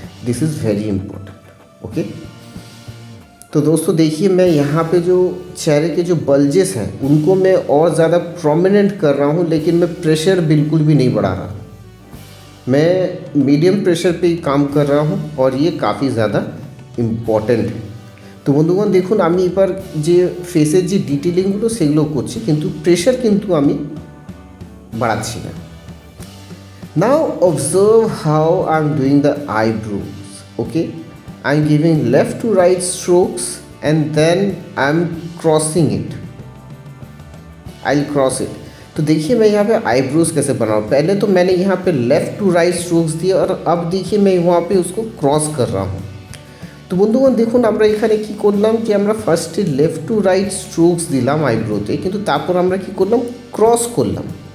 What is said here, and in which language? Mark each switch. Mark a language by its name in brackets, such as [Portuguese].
[English] This is very important, okay। [Hindi] तो दोस्तों देखिए मैं यहाँ पे जो चेहरे के जो बल्जेस हैं उनको मैं और ज़्यादा प्रोमिनेंट कर रहा हूँ, लेकिन मैं प्रेशर बिल्कुल भी नहीं बढ़ा रहा, मैं मीडियम प्रेशर पे ही काम कर रहा हूँ और ये काफ़ी ज़्यादा ইম্পর্টেন্ট। [Bangla] তো বন্ধুগণ দেখুন আমি এবার যে ফেসের যে ডিটেলিংগুলো সেগুলো করছি, কিন্তু প্রেশার কিন্তু আমি বাড়াচ্ছি না। [English] Now observe how I am doing the eyebrows. Okay, I am giving left to right strokes and then I am crossing it, I will cross it. [Hindi] तो देखिए मैं यहाँ पे आईब्रोज कैसे बनाऊँ, पहले तो मैंने यहाँ पे लेफ़्ट टू राइट स्ट्रोक्स दिए और अब देखिए मैं वहाँ पे उसको क्रॉस कर रहा हूँ। [Bangla] तो বন্ধুগণ দেখুন আমরা এখানে কি করলাম যে আমরা ফার্স্টে লেফট টু রাইট স্ট্রোকস দিলাম আইব্রোতে, কিন্তু তারপর আমরা কি করলাম, ক্রস করলাম।